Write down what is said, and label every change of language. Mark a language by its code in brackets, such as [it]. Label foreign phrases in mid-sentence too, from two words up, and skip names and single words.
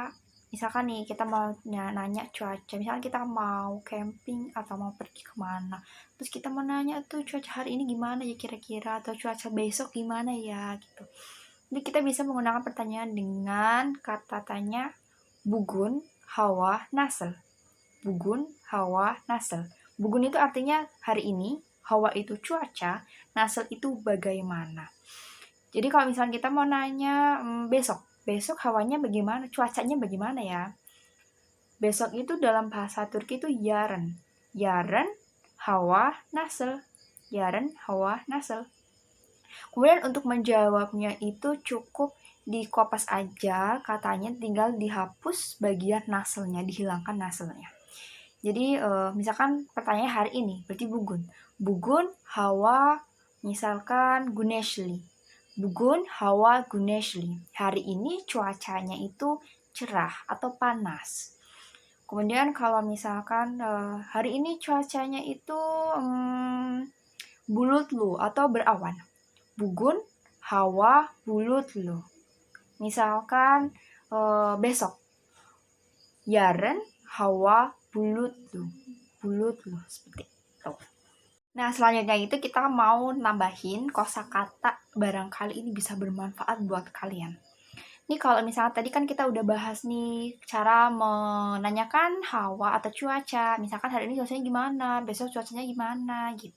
[id] Misalkan nih, kita mau nanya cuaca. Misalkan kita mau camping atau mau pergi kemana. Terus kita mau nanya tuh cuaca hari ini gimana ya kira-kira. Atau cuaca besok gimana ya gitu. Jadi kita bisa menggunakan pertanyaan dengan kata tanya [tr] bugun, hawa, nasıl. Bugun, hawa, nasıl. [id] Bugun itu artinya hari ini, hawa itu cuaca, nasıl itu bagaimana. Jadi kalau misalnya kita mau nanya besok hawanya bagaimana, cuacanya bagaimana ya. Besok itu dalam bahasa Turki itu yarın. [tr] Yarın, hawa, nasıl. Yarın, hawa, nasıl. [id] Kemudian untuk menjawabnya itu cukup dikopas aja, katanya tinggal dihapus bagian naselnya, dihilangkan naselnya. Jadi misalkan pertanyaannya hari ini, berarti bugun. [tr] Bugun, hawa, misalkan güneşli. Bugun, hawa, güneşli. [id] Hari ini cuacanya itu cerah atau panas. Kemudian kalau misalkan hari ini cuacanya itu bulutlu atau berawan. [tr] Bugun, hawa, bulutlu. [id] Misalkan besok, [tr] yarın, hawa, bulutlu. [id] Seperti itu. Nah, selanjutnya itu kita mau nambahin kosakata, barangkali ini bisa bermanfaat buat kalian. Nih kalau misalnya tadi kan kita udah bahas nih cara menanyakan hawa atau cuaca. Misalkan hari ini cuacanya gimana, besok cuacanya gimana gitu.